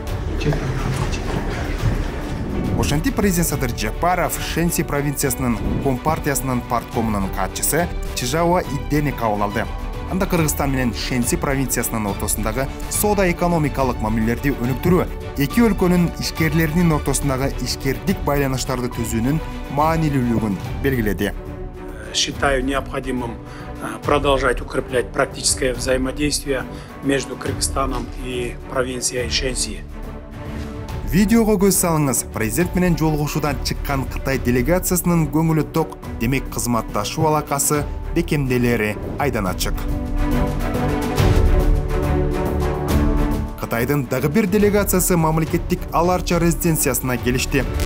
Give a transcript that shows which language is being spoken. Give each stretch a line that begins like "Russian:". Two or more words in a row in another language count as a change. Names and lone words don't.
Kyrgyz: Ошентип президент Садыр Жапаров Шэньси провинциясынын компартиясынын парткомунун катчысы Чижауа Иддени кабыл алды. Анда Кыргызстан менен Шэньси провинциясынын ортосундагы соода-экономикалык мамилелерди өнүктүрүү, эки өлкөнүн ишкерлеринин ортосундагы ишкердик байланыштарды түзүүнүн маанилүүлүгүн белгиледи.
Russian: Считаю необходимым продолжать укреплять практическое взаимодействие между Кыргызстаном и провинцией Шэньси.
Kyrgyz: Видеого көз салыңыз. Президент менен жолугушуудан чыккан Кытай делегациясынын көңүлү ток, демек кызматташуу алакасы бекемделери айдан ачык. Кытайдын дагы бир делегациясы мамлекеттик Аларча резиденциясына келишти.